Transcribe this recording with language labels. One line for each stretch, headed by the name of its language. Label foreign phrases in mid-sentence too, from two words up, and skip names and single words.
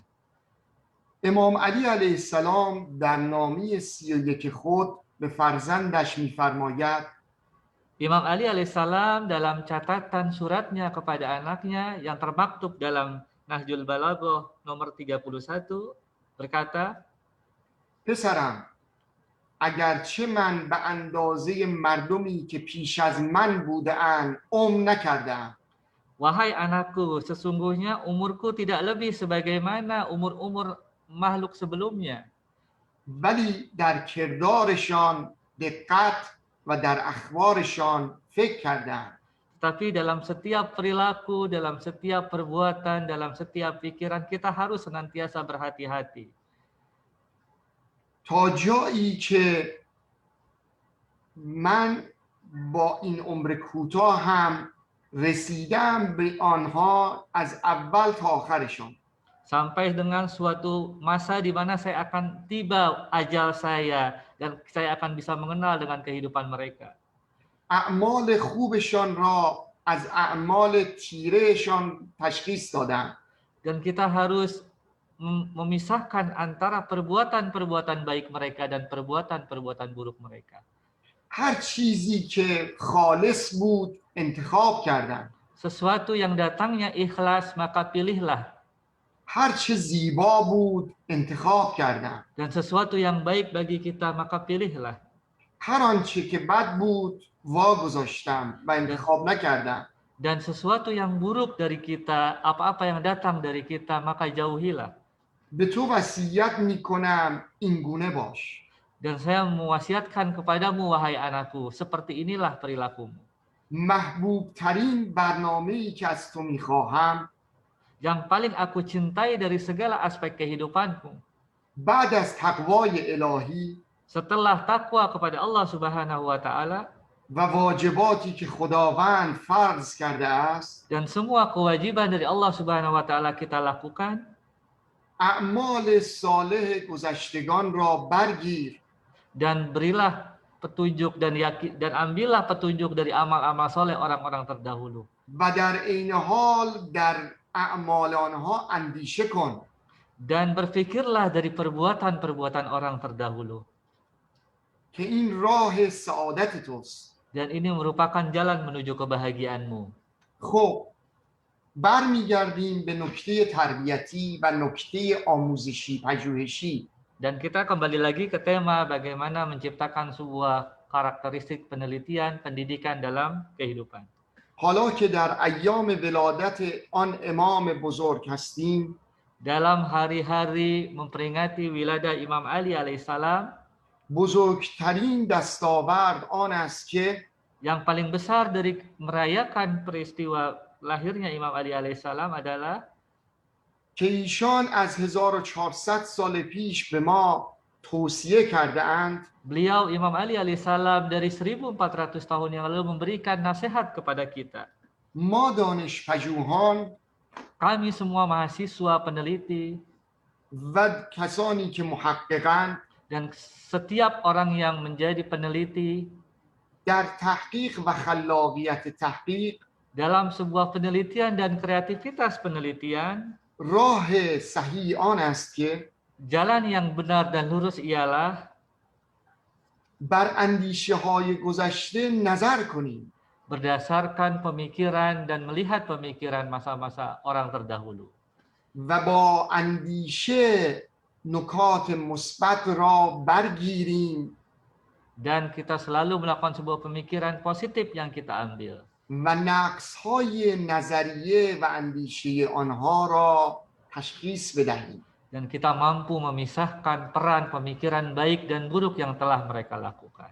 Persian: امام علی علیه السلام در نامه 31 خود به فرزندش می‌فرماید
Indonesian: Imam Ali alaihissalam dalam catatan suratnya kepada anaknya yang termaktub dalam Nahjul Balaghah nomor 31 berkata,
Persian: پسرم اگرچه من به اندازه مردمی که پیش از من بوده‌اند عمر نکردم.
Indonesian: wahai anakku, sesungguhnya umurku tidak lebih sebagaimana umur-umur makhluk sebelumnya.
Persian: ولی در کردارشان دقت و در اخبارشان فکر کردم.
Indonesian: Tapi dalam setiap perilaku, dalam setiap perbuatan, dalam setiap pikiran kita harus senantiasa berhati-hati.
Persian: تا جایی که من با این عمر کوتاه هم رسیدم به آنها از اول تا آخرشان.
Indonesian: Sampai dengan suatu masa di mana saya akan tiba ajal saya dan saya akan bisa mengenal dengan kehidupan mereka.
Persian: اعمال خوبشان را از اعمال تیرهشان تشخیص دادم.
Indonesian: Dan kita harus memisahkan antara perbuatan-perbuatan baik mereka dan perbuatan-perbuatan buruk mereka.
Persian: هر چیزی که خالص بود انتخاب کردم.
Indonesian: Sesuatu yang datangnya ikhlas maka pilihlah.
Persian: هر چه زیبا بود انتخاب کردم.
Indonesian: Dan sesuatu yang baik bagi kita maka pilihlah.
Persian: هر آنچه که بد بود واگذاشتم و انتخاب نکردم.
Indonesian: Dan sesuatu yang buruk dari kita, apa-apa yang datang dari kita maka jauhilah.
Persian: به تو وصیت میکنم این گونه باش.
Indonesian: Dan saya mewasiatkan kepadamu wahai anakku, seperti inilah perilakumu.
Persian: محبوب ترین برنامه‌ای که از تو میخواهم
Indonesian: Yang paling aku cintai dari segala aspek kehidupanku,
Persian: بعد از تقوای الهی
Indonesian: setelah takwa kepada Allah
Arabic: سبحانه وتعالى
Persian: و واجباتی که خداوند فرض کرده است،
Indonesian: dan semua kewajiban dari Allah
Arabic: سبحانه وتعالى
Indonesian: kita lakukan,
Persian: اعمال صالح گذشتگان را برگیر
Indonesian: dan berilah petunjuk dan ambillah petunjuk dari amal-amal soleh orang-orang terdahulu.
Persian: و در عین حال در اعمال آنها اندیشه کن.
Indonesian: Dan berfikirlah dari perbuatan-perbuatan orang terdahulu.
Persian: که این راه سعادت توست.
Indonesian: Dan ini merupakan jalan menuju kebahagiaanmu.
Persian: خب برمیگردیم به نکته تربیتی و نکته آموزشی پژوهشی.
Indonesian: Dan kita kembali lagi ke tema bagaimana menciptakan sebuah karakteristik penelitian pendidikan dalam kehidupan.
Persian: حالا که در ایام ولادت آن امام بزرگ هستیم،
Indonesian: dalam hari-hari memperingati wilayah Imam Ali alaihissalam,
Persian: بزرگترین دستاورد آن است که
Indonesian: yang paling besar dari merayakan peristiwa lahirnya Imam Ali alaihissalam adalah
Persian: که ایشان از 1400 سال پیش به ما توصیه کرده اند
Indonesian: beliau Imam Ali alaihissalam dari 1400 tahun yang lalu memberikan nasihat kepada kita.
Persian: ما دانشپژوهان
Indonesian: Kami semua mahasiswa peneliti
Persian: و کسانی که محققند
Indonesian: dan setiap orang yang menjadi peneliti
Persian: در تحقیق و خلاقیت تحقیق
Indonesian: dalam sebuah penelitian dan kreativitas penelitian,
Persian: راه صحیح آن است که
Indonesian: jalan yang benar dan lurus ialah
Persian: بر اندیشه های گذشته نظر کنیم
Indonesian: berdasarkan pemikiran dan melihat pemikiran masa-masa orang terdahulu.
Persian: و با اندیشه نکات مثبت را برگیریم
Indonesian: Dan kita selalu melakukan sebuah pemikiran positif yang kita ambil.
Persian: و نقص های نظریه و اندیشه آنها را تشخیص بدهیم.
Indonesian: Dan kita mampu memisahkan peran pemikiran baik dan buruk yang telah mereka lakukan.